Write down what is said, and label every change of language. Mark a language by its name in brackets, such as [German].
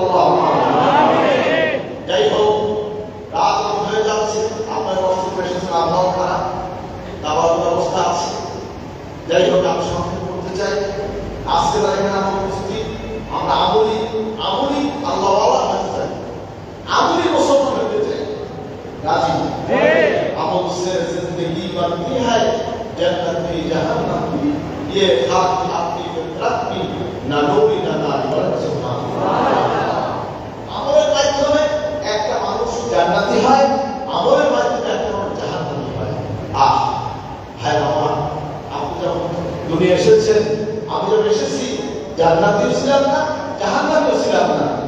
[Bangla] আল্লাহুম্মা আমিন। যাই হোক, রাত হয়ে যাচ্ছে, আপনার কষ্ট পেয়েছেন, আবহাওয়া খারাপ, খাবার ব্যবস্থা আছে। যাই হোক, আমি সংক্ষেপ করতে চাই। আজকে এখানে আমার উপস্থিত, আমরা আমলি আল্লাহওয়ালা হতে চাই, আমলি মুসলমান হতে চাই। রাজি? [Hindi] আমল से जिंदगी बनती है, जन्नत भी जहन्नम भी, ये खाक आपकी फितरत भी, ना नूरी ना नारी। [Bangla] সুবহানাল্লাহ। আমলের মাধ্যমে একটা মানুষ জান্নাতি হয়, আমলের মাধ্যমে একটা মানুষ জাহান্নামী হয়। ভাই আমার, আপনি যখন দুনিয়া এসেছেন, আমি যখন এসেছি জান্নাতীও ছিলাম না, জাহান্নামীও ছিলাম না।